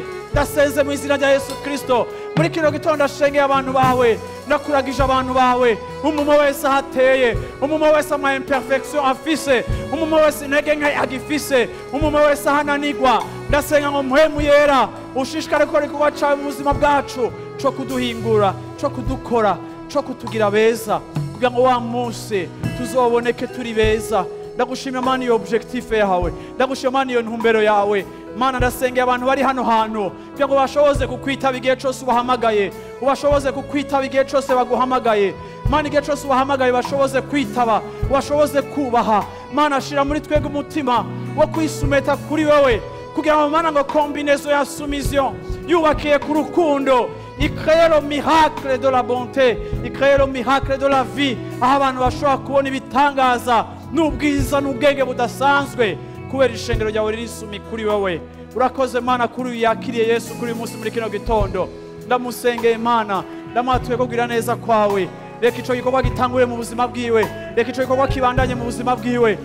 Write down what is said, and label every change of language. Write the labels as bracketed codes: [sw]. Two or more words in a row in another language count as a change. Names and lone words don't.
[rn] Ndasenze mu izina rya Yesu Kristo, muri kino gitondo ashengeye abantu bawe, ndakuragije abantu bawe, umumwe wese ahateye, umumwe wese ama imperfection afise, umumwe wese intege nke agifise, umumwe wese ahananigwa. Ndasenga ngo Mpwemu Yera ushishikare gukora igikorwa cawe mu buzima bwacu, co kuduhingura, co kudukora, co kutugira beza, kugira ngo wa munsi tuzoboneke turi beza. Ndagushimira Mana iyo objectif yawe, ndagushimira Mana iyo ntumbero yawe Mana. Ndasengeye abantu bari hano hantu kugira ngo bashoboze kukwitaba igihe cyose ubahamagaye, ubashoboze kukwitaba igihe cyose baguhamagaye Mana. Igihe cyose ubahamagaye bashoboze kwitaba, bashoboze kubaha Mana. Shira muri twege umutima wo kwisumeta kuri wewe, kugira ngo Mana ngo combinaison ya soumission yubakiye ku rukundo icrée [fr] le miracle de la bonté, [rn] icrée [fr] le miracle de la vie, [rn] aho abantu bashobora kubona ibitangaza n'ubwiza n'ubwenge budasanzwe kubera ishengero ryawe ririsumi kuri wewe. Urakoze Mana kuri uyu yakiriye Yesu kuri uyu munsi muri kino gitondo. Ndamusengeye Mana, ndamwatuye kugira neza kwawe. Reka ico gikorwa gitangure mu buzima bwiwe, reka ico gikorwa kibandanye mu buzima bwiwe.